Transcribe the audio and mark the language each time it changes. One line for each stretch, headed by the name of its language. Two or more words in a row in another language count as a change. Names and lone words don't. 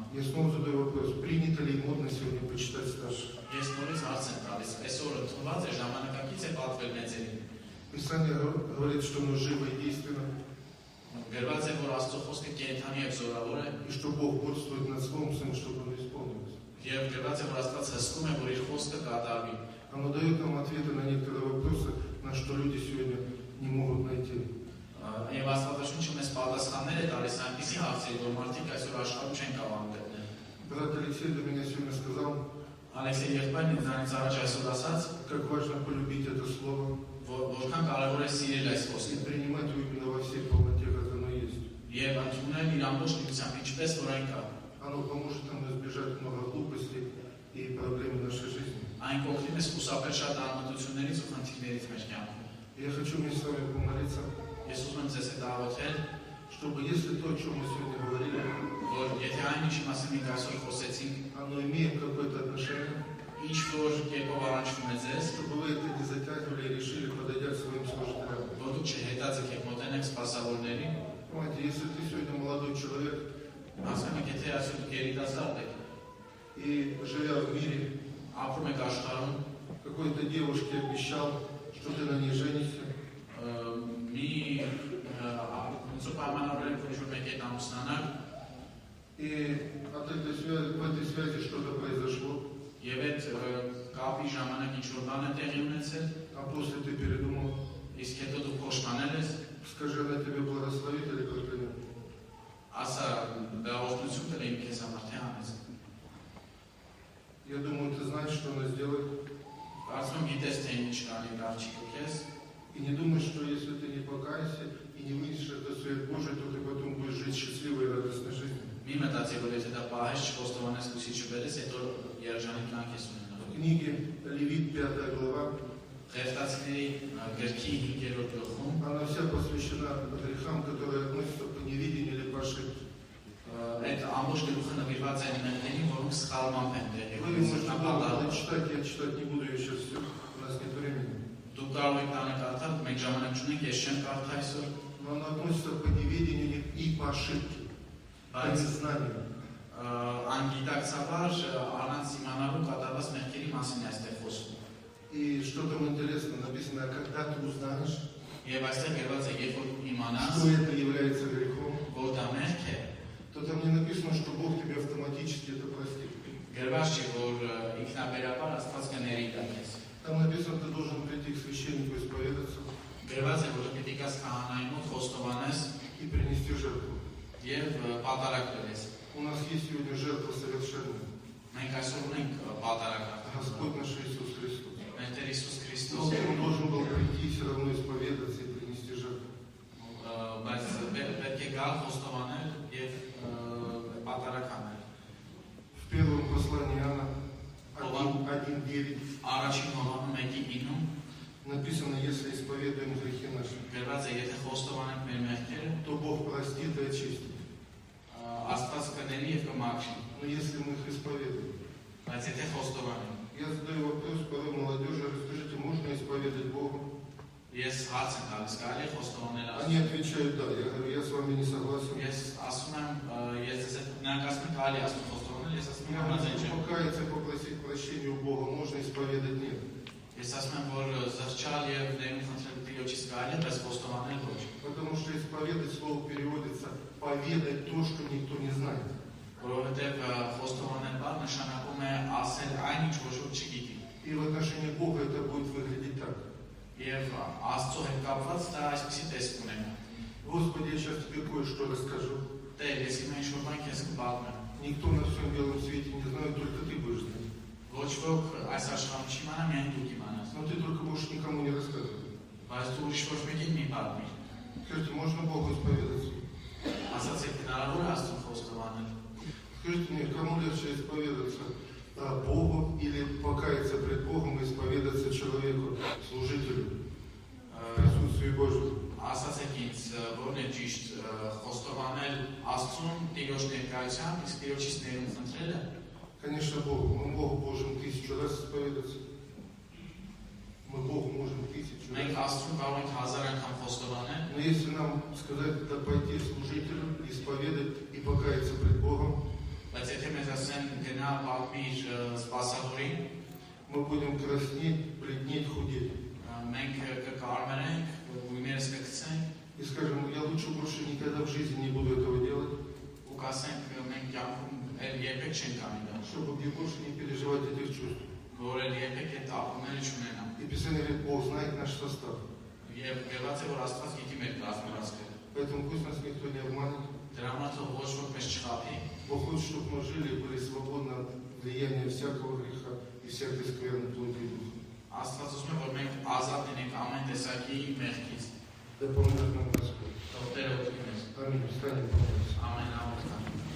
Russian: Я снова задаю вопрос, принято ли модно сегодня почитать старших?
Armenian: Ես նորից հարց եմ տալիս, այսօր ընդունված է ժամանակակից է պատվել մեծերին։
Russian: Писание говорит, что оно живо и действенно,
Armenian: Գրված է, որ Աստծո խոսքը կենդանի եւ զորավոր է,
Russian: и что Бог бодствует над Словом Своим, чтобы оно исполнилось.
Armenian: եւ գրված է, որ Աստված հսկում է, որ իր խոսքը կատարվի։
Russian: Оно дает нам ответы на некоторые вопросы, на что люди сегодня не могут найти.
Armenian: Եվ Աստվածաշունչը մեզ պատասխաններ է տալիս այնպիսի հարցերի, որ մարդիկ այսօր աշխարհում չեն կարող գտնել։
Russian: Брат Алексей до меня сегодня сказал,
Armenian: Ալեքսեյ եղբայրն ինձանից առաջ այսօր ասաց,
Russian: как важно полюбить это Слово
Armenian: որքան կարևոր է սիրել այս խոսքը
Russian: и принимать его именно во всей полноте, как оно есть.
Armenian: եւ ընդունել իր ամբողջ լիությամբ, ինչպես որ այն кա։
Russian: Оно поможет нам избежать много глупостей и проблем в нашей жизни.
Armenian: Այն կօգնի մեզ խուսափել շատ անմտություններից ու խնդիրներից մեր կյանքում։
Russian: Я хочу вместе с вами помолиться,
Armenian: Ես ուզում եմ ձեզ հետ աղոթել,
Russian: чтобы если то, о чем мы сегодня говорили,
Armenian: որ եթե այն ինչի մասին մենք այսօր խոսեցինք,
Russian: оно имеет какое-то отношение,
Armenian: ինչ որ կերպով առնչվում է ձեզ,
Russian: чтобы вы это не затягивали и решили, подойдя к своим служителям.
Armenian: որ դուք չհետաձգեք եք մոտենեք սպասավորներին,
Russian: Понимаете, если ты сегодня молодой человек
Armenian: ասում եք, եթե այսօր դուք երիտասարդ եք,
Russian: и живя в мире,
Armenian: ապրում եք աշխարհում,
Russian: какой-то девушке обещал, что ты на ней женишься,
Armenian: մի պայմանավորել որ ինչ-որ մեկի հետ ամուսնանալ,
Russian: и в этой связи что-то произошло,
Armenian: եւ այդ կապի ժամանակ ինչ-որ բան է տեղի ունեցել,
Russian: а после ты передумал,
Armenian: իսկ հետո դու փոշմանել ես,
Russian: скажи, она тебе благословит или проклянет?
Armenian: ասա դա օգնություն կլինի քեզ համար թե անես։
Russian: Я думаю, ты знаешь, что она сделает.
Armenian: Կարծում եմ գիտես թե ինչ կանի դարձի քեզ,
Russian: И не думай, что если ты не покаешься и не выйдешь это свет Божий, то ты потом будешь жить счастливой и радостной жизнью.
Armenian: մի մտածի որ եթե դա պահես չխոստովանես լույսի չբերես, հետո երջանիկ կյանք ես ունենալու։
Russian: В книге Левит 5 глава,
Armenian: Ղևտացիների գրքի 5-րդ գլխում
Russian: она вся посвящена грехам, которые относятся по невидению или по ошибке.
Armenian: այդ ամբողջ գլուխը նվիրված է նրաններին, որոնք սխալմամբ են տեղի
Russian: Вы можете
Armenian: ունեցել։
Russian: долго читать, я читать не буду, я сейчас все, у нас нет времени.
Armenian: Դուք կարող եք տանկարտալ, մենք ժամանակ չունենք, ես չեմ կարդա այսօր,
Russian: Но она относится по неведению и по ошибке, по
Armenian: բայց
Russian: незнанию.
Armenian: անգիտակցաբար առանց իմանալու կատարված մեղքերի մասին է այստեղ խոսում։
Russian: И что там интересно, написано, когда ты узнаешь,
Armenian: Եվ այստեղ գրված է, երբ որ իմանաս,
Russian: что это является грехом,
Armenian: որ դա մեղք է,
Russian: то там не написано, что Бог тебе автоматически это простит.
Armenian: գրված չի, որ ինքնաբերաբար Աստված կների դա քեզ։
Russian: Там написано, ты должен прийти к священнику исповедаться
Armenian: Գրված է, որ պիտի գաս քահանայի մոտ խոստովանես
Russian: и принести жертву.
Armenian: եւ պատարակ տվես։
Russian: У нас есть сегодня жертва совершенная.
Armenian: Մենք այսօր ունենք պատարակը։
Russian: Господь наш Иисус Христос.
Armenian: Մեր Տեր Հիսուս
Russian: Но
Armenian: Քրիստոսը,
Russian: Он должен был прийти все равно исповедаться и принести жертву.
Armenian: բայց պետք է գալ խոստովանել եւ պատարակ անել։
Russian: В первом послании Иоанна 1:9
Armenian: Առաջին Հովհաննես 1:9
Russian: написано, если исповедуем грехи наши,
Armenian: գրված է, եթե խոստովանենք մեր մեղքերը,
Russian: то Бог простит и очистит.
Armenian: Աստված կների եւ կմաքրի։
Russian: Но если мы их исповедуем,
Armenian: Բայց եթե խոստովանենք,
Russian: я задаю вопрос порой молодежи, расскажите, можно исповедать Бога?
Armenian: ես հարց եմ տալիս, կարելի է խոստովանել
Russian: Они
Armenian: Աստծո։
Russian: отвечают, да. Я говорю, я с вами не согласен.
Armenian: Ես ասում եմ, ես ձեզ հետ նրանք ասում են կարելի է Աստծո խոստովանել, ես ասում եմ
Russian: Я
Armenian: համաձայն
Russian: говорю,
Armenian: չեմ։
Russian: покаяться, попросить прощения у Бога, можно исповедать, нет.
Armenian: Ես ասում եմ, որ զղջալ եւ ներում խնդրել Տիրոջից կարելի է, բայց խոստովանել ոչ։
Russian: Потому что исповедать слово переводится поведать то, что никто не знает.
Armenian: Որովհետեւ խոստովանել բառ նշանակում է ասել այն ինչ ոչ ոք չգիտի։
Russian: И в отношении Бога это будет выглядеть так.
Armenian: Եվ Աստծո հետ կապված դա այսպեսի տեսք ունենա։
Russian: Господи, я сейчас тебе кое-что расскажу.
Armenian: Տեր, ես հիմա ինչ-որ բան քեզ կպատմեմ։
Russian: Никто на всем белом свете не знает, только ты будешь знать.
Armenian: Ոչ ոք այս աշխարհում չիմանա, միայն դու կիմանաս։
Russian: Но ты только можешь никому не рассказывать.
Armenian: Բայց դու ուրիշ ոչ մեկին մի պատմիր։
Russian: Скажите, можно Богу исповедаться?
Armenian: Ասացեք հնարավոր է Աստծո խոստովանել։
Russian: Скажите мне, кому легче исповедаться? Богу или покаяться пред Богом и исповедаться человеку, служителю, в присутствии Божьем?
Armenian: Ասացեք ինձ, որն է ճիշտ խոստովանել Աստծուն Տիրոջ ներկայությամբ, իսկ Տիրոջից ներում խնդրելը։
Russian: Конечно, Богу. Мы Богу можем 1000 раз исповедаться. Мы Богу можем 1000
Armenian: Մենք
Russian: раз.
Armenian: Աստծուն կարող ենք 1000 անգամ խոստովանել,
Russian: Но если нам сказать, это пойти служителю, исповедать и покаяться пред Богом,
Armenian: բայց եթե մեզ ասեն գնա պատմիր սպասավորին,
Russian: мы будем краснеть, бледнеть, худеть.
Armenian: մենք կկարմենենք, գույներս կգցենք
Russian: И скажем, я лучше больше никогда в жизни не буду этого делать,
Armenian: ու կասենք մենք կյանքում երբեք չենք անի դա,
Russian: чтобы мне больше не переживать этих чувств.
Armenian: որ երբեք այդ ապրումները չունենամ։
Russian: И Писание говорит, Бог знает наш состав.
Armenian: Եվ գրված է, որ Աստված գիտի մեր կազմվածքը։
Russian: Поэтому пусть нас никто не обманет.
Armenian: Դրա համար թող ոչ ոք մեզ չխաբի։
Russian: Бог хочет, чтобы мы жили и были свободны от влияния всякого греха и всякой скверной плоти и духа.
Armenian: Աստված ուզում է, որ մենք ազատ լինենք ամեն տեսակի մեղքից։
Russian: Да поможет нам Господь.
Armenian: Թող Տերը օգնի մեզ։
Russian: Аминь. Встанем, помолимся.
Armenian: Ամեն անգամ